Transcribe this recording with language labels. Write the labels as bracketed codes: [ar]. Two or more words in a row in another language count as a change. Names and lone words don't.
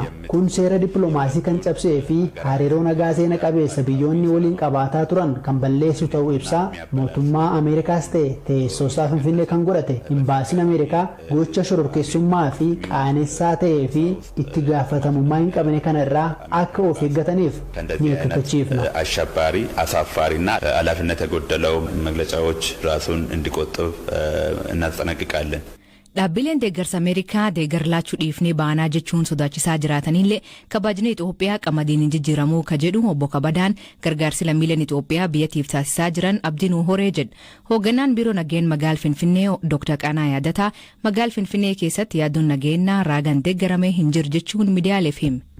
[om] Kun seera dippiloomaasii kan cabsee fi hariiroo nagaa seena qabeessa biyyoonni waliin qabaataa turan kan balleessu ta'uu ibsaa. Mootummaa Ameerikaas ta'e teessoosaa Finfinnee kan godhate imbaasiin Ameerikaa gocha shororkeessummaa fi qaanessaa ta'ee fi itti gaafatamummaa hin qabne kana irraa akka of eeggataniif ni akeekkachiifna. [am] አሸባሪ አሳፋሪና ኃላፊነት የጎደለው መግለጫዎች ራሱን እንዲቆጥብ እናስጠነቅቃለን። [om] Dhaabbileen deeggarsa Ameerikaa deeggar laachuu dhiifnee baanaa jechuun sodaachisaa jiraataniillee kabajni Itoophiyaa qamadiin hin jijjiiramuu ka jedhu obbo Kabadaan gargaarsi lammiileen Itoophiyaa biyyattiif taasisaa jiran abdiin horee jedha. Hoogganaan biiroo nageen magaala Finfinnee Dr. Qanaa Yaadataa magaala Finfinnee keessatti yaaddoon nageenyaa raagaan deeggaramee hin jiru jechuun miidiyaaleef hime.